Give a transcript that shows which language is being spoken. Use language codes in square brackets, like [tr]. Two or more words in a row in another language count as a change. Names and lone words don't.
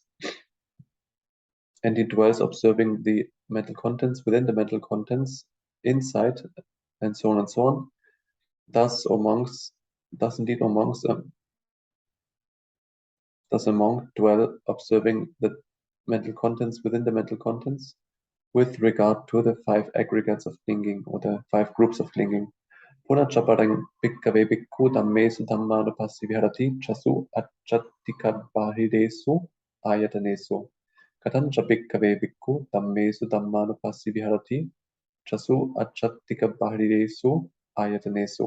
[en] And he dwells observing the mental contents within the mental contents, inside, and so on and so on. Thus, does a monk dwell observing the mental contents within the mental contents with regard to the 5 aggregates of clinging or the 5 groups of clinging. [pi] Punacha parang bhikkave bhikkhu dhammesu dhammanupassi viharati chasu achattika bahidesu ayatanesu. Katancha bhikkave bhikkhu dhammesu dhammanupassi viharati chasu achattika bahidesu ayatanesu.